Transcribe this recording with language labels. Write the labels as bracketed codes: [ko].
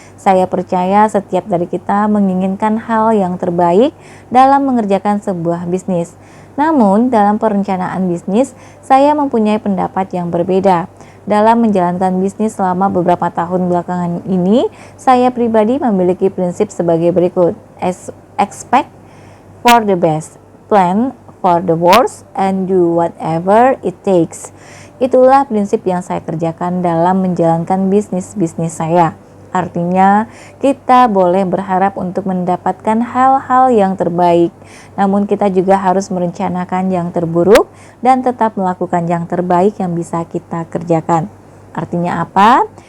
[id] Saya percaya setiap dari kita menginginkan hal yang terbaik dalam mengerjakan sebuah bisnis. Namun, dalam perencanaan bisnis, saya mempunyai pendapat yang berbeda. Dalam menjalankan bisnis selama beberapa tahun belakangan ini, saya pribadi memiliki prinsip sebagai berikut. [en] Expect for the best, plan for the worst, and do whatever it takes. [id] Itulah prinsip yang saya kerjakan dalam menjalankan bisnis saya. Artinya, kita boleh berharap untuk mendapatkan hal-hal yang terbaik, namun kita juga harus merencanakan yang terburuk dan tetap melakukan yang terbaik yang bisa kita kerjakan. Artinya apa?